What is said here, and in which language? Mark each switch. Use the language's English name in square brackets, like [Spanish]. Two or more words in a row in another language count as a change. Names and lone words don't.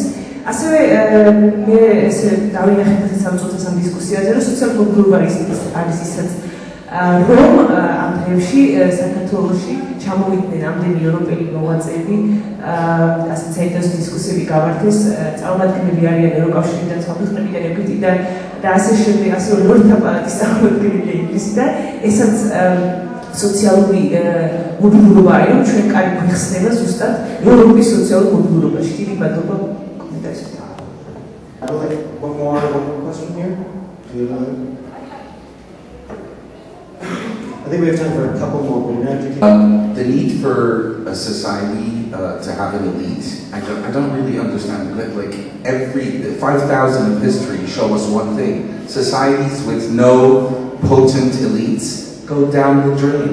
[Georgian] ასევე მე ესე დავინახეთ ეს სამწუთას ამ დისკუსიაზე, რომ სოციალური მოგზაურობა არის ისაც რომ ამ დღეებში საქართველოში ჩამოვიდნენ ამდენი ევროპელი მოღვაწეები, ასეთ საინტერესო დისკუსიები გავარდეს, წარმომადგენლები არიან ევროკავშირიდან, სხვა ქვეყნებიდან, ეგვიპტიდან და ასე შემდეგ, ასე რომ ლორდთა პალატის წარმომადგენლები ინგლისიდან, ესაც სოციალური მობილურობა არის, რომ ჩვენ კარი გვიხსნება ზუსტად ევროპის სოციალურ მობილურობაში. დიდი მადლობა კომენტარისთვის. [English] One more question here. I think we have time for a couple more. The need for a society to have an elite, I don't really understand. Like every 5,000 of history show us one thing: societies with no potent elites go down the drain.